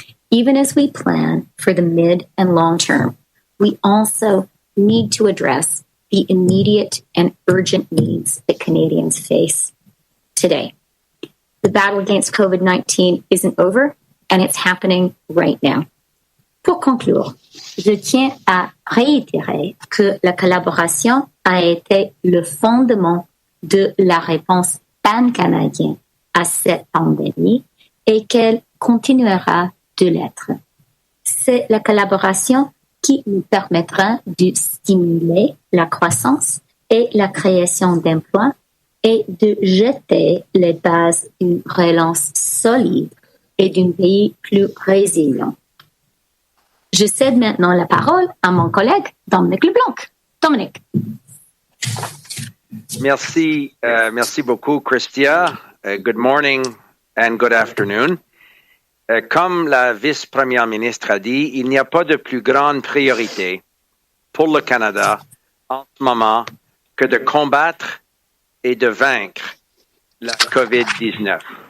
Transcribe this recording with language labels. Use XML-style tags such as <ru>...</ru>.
<en>Even as we plan for the mid and long term, we also need to address the immediate and urgent needs that Canadians face today. The battle against COVID-19 isn't over, and it's happening right now.</en> <fr>Pour conclure, je tiens à réitérer que la collaboration a été le fondement de la réponse pan-canadienne à cette pandémie et qu'elle continuera de l'être. C'est la collaboration qui nous permettra de stimuler la croissance et la création d'emplois et de jeter les bases d'une relance solide et d'un pays plus résilient. Je cède maintenant la parole à mon collègue Dominique Leblanc. Dominique. Merci beaucoup, Christia.</fr> <en>Good morning and good afternoon.</en> <fr>Comme la vice-première ministre a dit, il n'y a pas de plus grande priorité pour le Canada en ce moment que de combattre et de vaincre la COVID-19.</fr>